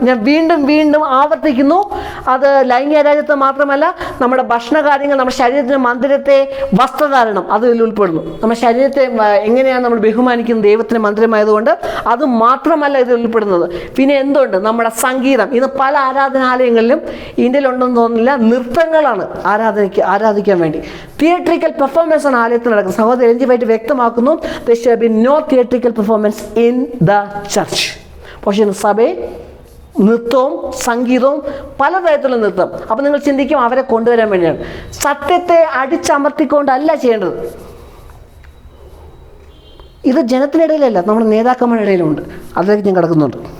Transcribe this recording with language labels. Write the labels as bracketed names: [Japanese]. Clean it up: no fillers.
[Malayalam] ഞാൻ വീണ്ടും വീണ്ടും ആവർത്തിക്കുന്നു. അത് ലൈംഗിക രാജ്യത്വം മാത്രമല്ല, നമ്മുടെ ഭക്ഷണകാര്യങ്ങൾ, നമ്മുടെ ശരീരത്തിൻ്റെ മന്ദിരത്തെ, വസ്ത്രധാരണം അതിൽ ഉൾപ്പെടുന്നു. നമ്മുടെ ശരീരത്തെ എങ്ങനെയാണ് നമ്മൾ ബഹുമാനിക്കുന്നത്? ദൈവത്തിൻ്റെ മന്ദിരമായതുകൊണ്ട്. അത് മാത്രമല്ല ഇതിൽ ഉൾപ്പെടുന്നത്. പിന്നെ എന്തുണ്ട്? നമ്മുടെ സംഗീതം. ഇന്ന് പല ആരാധനാലയങ്ങളിലും ഇന്ത്യയിലുണ്ടെന്ന് തോന്നുന്നില്ല, നൃത്തങ്ങളാണ് ആരാധിക്കാൻ വേണ്ടി. തിയേറ്ററിക്കൽ പെർഫോമൻസ് ആണ് ആലയത്തിൽ നടക്കുന്നത്. സഹോദരൻ എലിജബത്ത് വ്യക്തമാക്കുന്നു, [English] there shall be no theatrical performance in the church. [Malayalam] പക്ഷേ സഭയിൽ നൃത്തവും സംഗീതവും പലതരത്തിലുള്ള നൃത്തം. അപ്പം നിങ്ങൾ ചിന്തിക്കും അവരെ കൊണ്ടുവരാൻ വേണ്ടിയാണ്. സത്യത്തെ അടിച്ചമർത്തിക്കൊണ്ടല്ല ചെയ്യേണ്ടത്. ഇത് ജനത്തിനിടയിലല്ല, നമ്മുടെ നേതാക്കന്മാരുടെ ഇടയിലുണ്ട്. അതിലേക്ക് ഞാൻ കിടക്കുന്നുണ്ട്.